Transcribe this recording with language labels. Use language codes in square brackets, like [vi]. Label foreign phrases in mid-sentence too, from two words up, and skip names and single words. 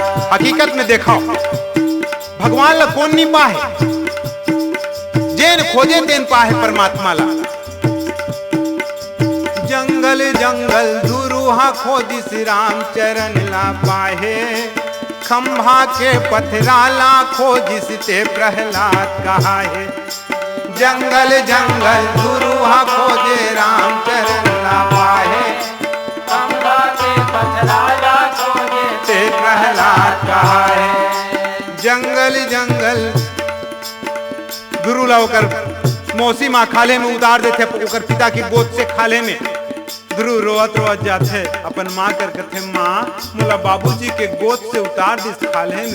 [hne] हकीकत में देखो भगवान ला कौन नहीं पाहे, जेन खोजे तेन पाहे परमात्मा ला। जंगल जंगल दुरूहा खोदिस राम चरण ला पाहे, खंभा के पथराला खोजिस ते प्रहलाद कहाहे। जंगल जंगल दुरूहा खोजे राम चरण ला पाहे, खंभा के पथराला खोजे ते प्रहलाद कहाहे। जंगल जंगल गुरु ला ओकर मौसी माँ खाले में उतार देते, ओकर पिता की गोद से खाले में गुरु रोवत रोवत जाते, अपन माँ कर कथे माँ मोला बाबूजी के गोद से उतार दिस खाले में।